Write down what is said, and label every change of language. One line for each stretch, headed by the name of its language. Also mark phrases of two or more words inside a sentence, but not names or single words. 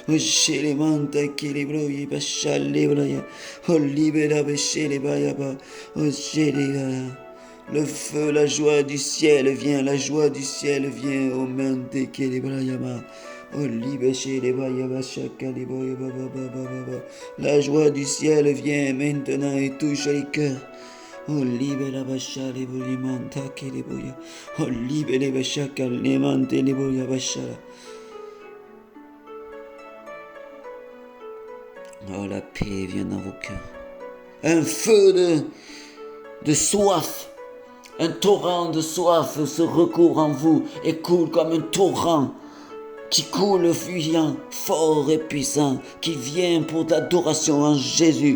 French: Le feu, la joie du ciel vient, la joie du ciel vient. Oh mente kelebrayama. La joie du ciel vient maintenant et touche les cœurs. Oh libera bashale bulimanta keleboya. Oh libere bashaka lemante leboya bashala. Oh la paix vient dans vos cœurs. Un feu de soif. Un torrent de soif se recouvre en vous et coule comme un torrent qui coule fuyant, fort et puissant, qui vient pour l'adoration en Jésus.